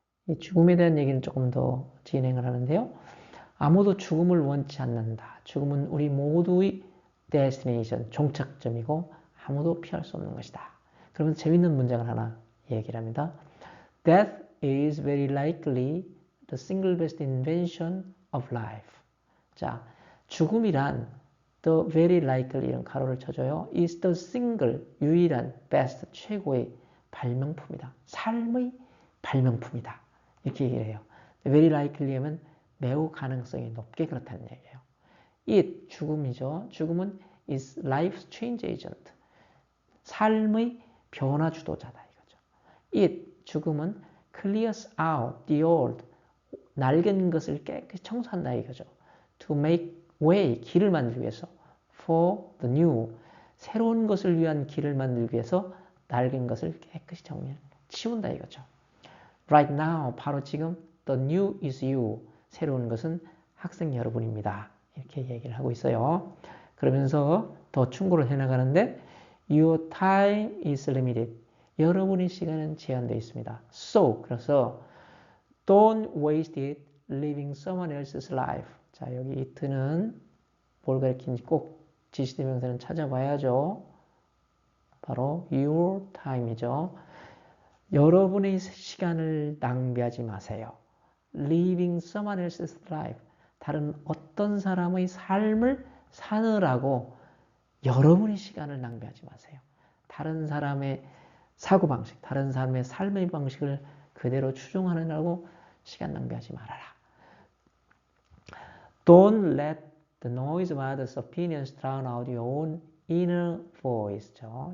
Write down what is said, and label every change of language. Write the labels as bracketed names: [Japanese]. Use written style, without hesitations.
[Korean] 이 죽음에 대한 얘기는 조금 더 진행을 하는데요. 아무도 죽음을 원치 않는다. 죽음은 우리 모두의 destination, 종착점이고 아무도 피할 수 없는 것이다. 그러면 재밌는 문장을 하나 얘기를 합니다. [English] Death is very likely the single best invention of life. [Korean] 자, 죽음이란 [English] the very likely [Korean] 이런 가로를 쳐줘요. [English] is the single, [Korean] 유일한, best, 최고의 발명품이다. 삶의 발명품이다. 이렇게 얘기를 해요. very likely 하면 매우 가능성이 높게 그렇다는 얘기예요. it, 죽음이죠. 죽음은 [English] is life's change agent. [Korean] 삶의 변화 주도자다 이거죠. it, 죽음은 [English] clears out the old, [Korean] 낡은 것을 깨끗이 청소한다 이거죠. [English] to make way, [Korean] 길을 만들기 위해서 [English] for the new, [Korean] 새로운 것을 위한 길을 만들기 위해서 낡은 것을 깨끗이 치운다 이거죠. [English] Right now, [Korean] 바로 지금 [English] the new is you, [Korean] 새로운 것은 학생 여러분입니다. 이렇게 얘기를 하고 있어요. 그러면서 더 충고를 해나가는데 [English] Your time is limited. [Korean] 여러분의 시간은 제한되어 있습니다. [English] So, [Korean] 그래서 [English] don't waste it living someone else's life. [Korean] 자, 여기 it는 뭘 가리키는지 꼭 지시대명사는 찾아봐야죠. 바로 [English] your time [Korean] 이죠. 여러분의 시간을 낭비하지 마세요. [English] Living someone else's life. [Korean] 다른 어떤 사람의 삶을 사느라고 여러분의 시간을 낭비하지 마세요. 다른 사람의 사고방식, 다른 사람의 삶의 방식을 그대로 추종하느라고 시간 낭비하지 말아라. [English] Don't let the noise of others' opinions drown out your own inner voice죠.